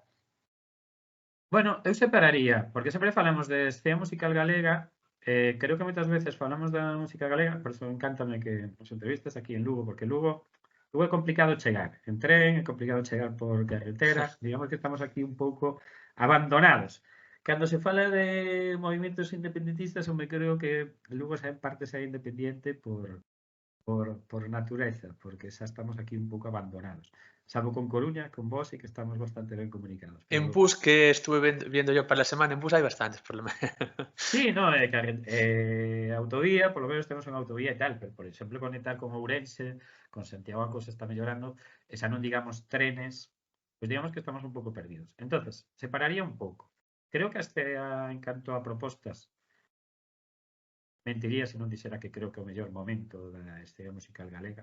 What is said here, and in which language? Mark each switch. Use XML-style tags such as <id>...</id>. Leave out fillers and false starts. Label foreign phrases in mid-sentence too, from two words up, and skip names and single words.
<gl>Bueno, eu separaría, porque sempre falamos de escena musical galega, creo que moitas veces falamos da música galega, por eso encántame que nos entrevistes aquí en Lugo, porque Lugo é complicado chegar, en tren, é complicado chegar por carretera, digamos que estamos aquí un pouco abandonados. Cando se fala de movimentos independentistas, eu me creo que Lugo xa en parte xa independiente por natureza, porque xa estamos aquí un pouco abandonados. Salvo con Coruña, con vos, e que estamos bastante ben comunicados. Pero</gl> <es>En bus, que estuve viendo yo para la semana, en bus hay bastantes, por lo menos. sí, no,</es> <gl>autovía, por lo menos temos unha autovía e tal, pero por exemplo conectar con Ourense, con Santiago a cousa está mellorando, e xa non digamos trenes, pois digamos que estamos un pouco perdidos. Entonces, separaría un pouco. Creo que en canto a propostas, mentiría se non dixera que creo que é o mellor momento da escena musical galega.</gl>